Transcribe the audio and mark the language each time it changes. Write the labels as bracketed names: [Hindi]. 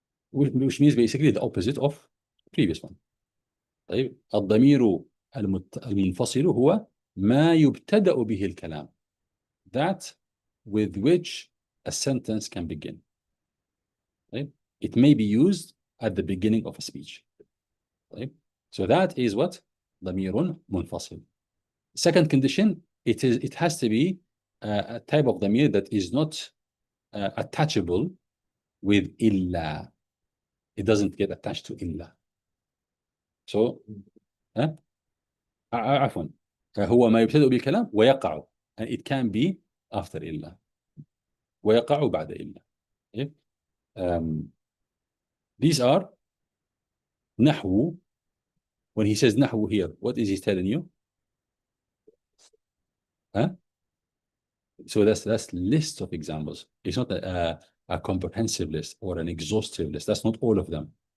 [English] which means basically the opposite of previous one. [Arabic] طيب الضمير المنفصل هو ما يبتدأ به الكلام. [English] That with which a sentence can begin. [Arabic] طيب. [English] It may be used at the beginning of a speech. طيب. So that is what? ضمير منفصل. Second condition, it has to be a type of ضمير that is not attachable with إلا. It doesn't get attached to إلا. [Arabic] So عفوا هو ما يبتدأ بالكلام ويقع, [English] and it can be after [Arabic] إلا ويقع بعد إلا. [English] Okay? These are نحو. When he says نحو here, what is he telling you? So that's list of examples. It's not a comprehensive list or an exhaustive list. That's not all of them.